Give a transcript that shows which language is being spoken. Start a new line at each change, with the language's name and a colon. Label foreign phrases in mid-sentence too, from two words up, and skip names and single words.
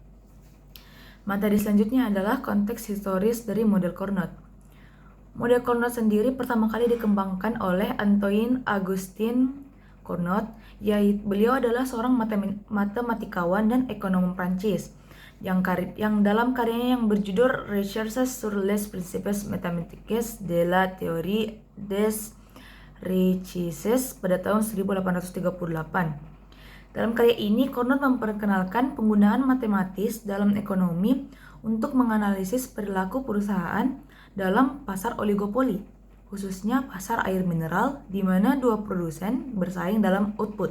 Indonesian: Materi selanjutnya adalah konteks historis dari model Cournot. Model Cournot sendiri pertama kali dikembangkan oleh Antoine Augustin Cournot. Beliau adalah seorang matematikawan dan ekonom Prancis yang dalam karyanya yang berjudul Recherches sur les principes mathématiques de la théorie des richesses pada tahun 1838. Dalam karya ini, Cournot memperkenalkan penggunaan matematis dalam ekonomi untuk menganalisis perilaku perusahaan dalam pasar oligopoli, khususnya pasar air mineral, di mana dua produsen bersaing dalam output.